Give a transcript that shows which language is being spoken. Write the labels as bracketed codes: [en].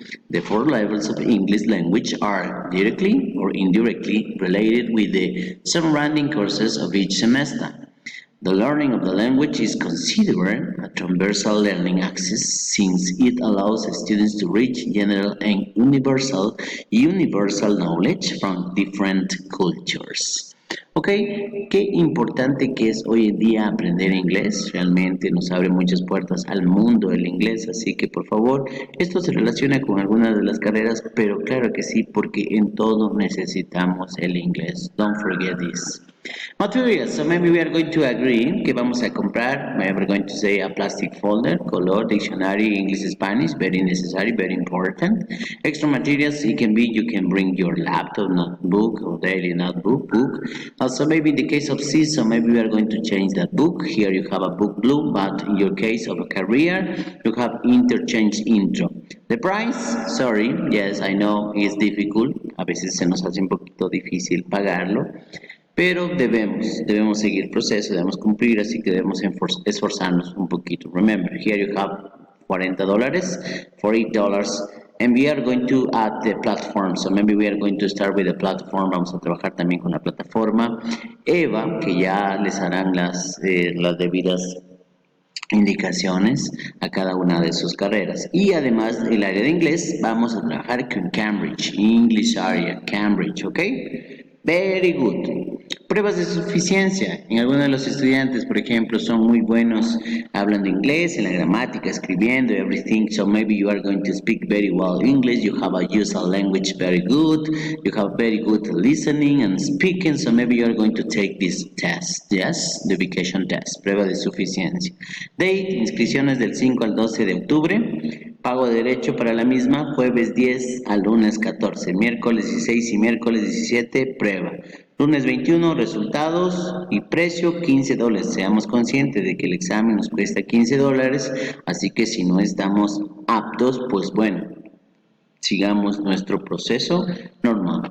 [en] The 4 levels of English language are directly or indirectly related with the surrounding courses of each semester. The learning of the language is considered a transversal learning axis since it allows students to reach general and universal knowledge from different cultures. [es] Ok, qué importante que es hoy en día aprender inglés, realmente nos abre muchas puertas al mundo del inglés, así que por favor, esto se relaciona con algunas de las carreras, pero claro que sí, porque en todo necesitamos el inglés. [en] Don't forget this. Materials, so maybe we are going to agree [es] que vamos a comprar, [en] we are going to say a plastic folder, color, dictionary, English, Spanish, very necessary, very important. Extra materials, it can be, you can bring your laptop, notebook, or daily notebook, book. Also maybe in the case of C, so maybe we are going to change that book. Here you have a book blue, but in your case of a career, you have interchange intro. The price, sorry, yes, I know, it's difficult, [es] a veces se nos hace un poquito difícil pagarlo. Pero debemos seguir el proceso, debemos cumplir, así que debemos esforzarnos un poquito. [en] Remember, here you have $40, $40, and we are going to add the platform. So maybe we are going to start with the platform. [es] Vamos a trabajar también con la plataforma EVA, que ya les harán las debidas indicaciones a cada una de sus carreras. Y además el área de inglés, vamos a trabajar con Cambridge, English Area, Cambridge, ¿ok? [en] Very good. [es] Pruebas de suficiencia. En algunos de los estudiantes, por ejemplo, son muy buenos hablando inglés, en la gramática, escribiendo, [en] everything. So maybe you are going to speak very well English. You have a usual language very good. You have very good listening and speaking. So maybe you are going to take this test. Yes, the vacation test. [es] Prueba de suficiencia. Date, inscripciones del 5 al 12 de octubre. Pago de derecho para la misma, jueves 10 al lunes 14, miércoles 16 y miércoles 17, prueba. Lunes 21, resultados y precio $15. Seamos conscientes de que el examen nos cuesta $15, así que si no estamos aptos, pues bueno, sigamos nuestro proceso normal.